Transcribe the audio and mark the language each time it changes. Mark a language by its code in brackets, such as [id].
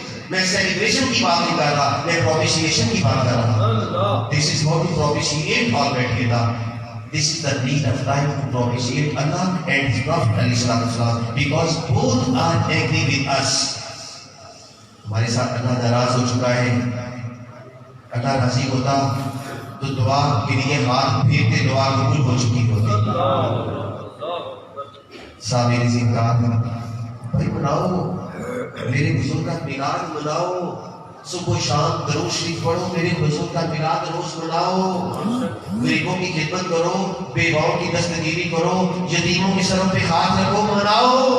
[ur] میں سیلیبریشن کی بات نہیں کر رہا، میں propitiation کی بات کر رہا۔ [en] This is how to propitiate Almighty Allah. This is the need of time to propitiate Allah and His Prophet ﷺ, because both are angry with us. [ur] ہمارے ساتھ اللہ ناراض ہو چکا ہے، اللہ راضی ہوتا تو دعا کے لیے ہاتھ پھیرتے دعا قبول ہو چکی ہوتی. صابر زندگار بھائی مناؤ میرے بزرگ کا میلاد مناؤ, صبح و شام درود شریف پڑھو, میرے بزرگ کا میلاد روز مناؤ, غریبوں کی خدمت کرو, بیواؤں کی دستگیری کرو, یتیموں کے سروں پہ ہاتھ رکھو, مناؤ